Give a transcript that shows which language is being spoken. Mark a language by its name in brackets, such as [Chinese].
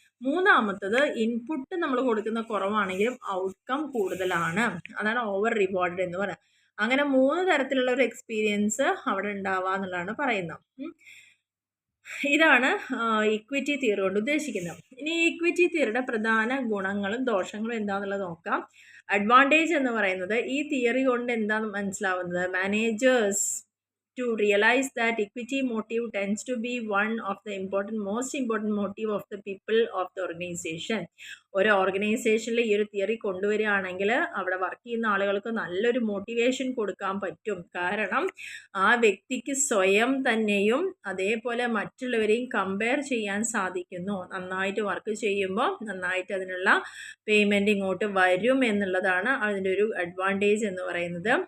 [Malayalam] മൂന്നാമത്തത് ഇൻപുട്ട് നമ്മൾ കൊടുക്കുന്ന കുറവാണെങ്കിലും ഔട്ട്കം കൂടുതലാണ്, അതാണ് ഓവർ റിവാർഡ് എന്ന് പറയുന്നത്. അങ്ങനെ 3 തരത്തിലുള്ള ഒരു എക്സ്പീരിയൻസ് അവിടെ ഉണ്ടാവുക എന്നുള്ളതാണ് പറയുന്നത്. ഇതാണ് ഇക്വിറ്റി തിയറി കൊണ്ട് ഉദ്ദേശിക്കുന്നത്. ഇനി ഇക്വിറ്റി തിയറിയുടെ പ്രധാന ഗുണങ്ങളും ദോഷങ്ങളും എന്താണെന്നുള്ളത് നോക്കാം. അഡ്വാൻറ്റേജ് എന്ന് പറയുന്നത് ഈ തിയറി കൊണ്ട് എന്താണെന്ന് മനസ്സിലാവുന്നത്, [English] Managers to realize that equity motive tends to be one of the most important motive of the people of the organization. [Malayalam] ഒരു ഓർഗനൈസേഷനിൽ ഈ ഒരു തിയറി കൊണ്ടുവരികയാണെങ്കിൽ അവിടെ വർക്ക് ചെയ്യുന്ന ആളുകൾക്ക് നല്ലൊരു മോട്ടിവേഷൻ കൊടുക്കാൻ പറ്റും. കാരണം ആ വ്യക്തിക്ക് സ്വയം തന്നെയും അതേപോലെ മറ്റുള്ളവരെയും കമ്പയർ ചെയ്യാൻ സാധിക്കുന്നു. നന്നായിട്ട് വർക്ക് ചെയ്യുമ്പോൾ നന്നായിട്ട് അതിനുള്ള പേയ്മെൻറ്റ് ഇങ്ങോട്ട് വരും എന്നുള്ളതാണ് അതിൻ്റെ ഒരു അഡ്വാൻറ്റേജ് എന്ന് പറയുന്നത്.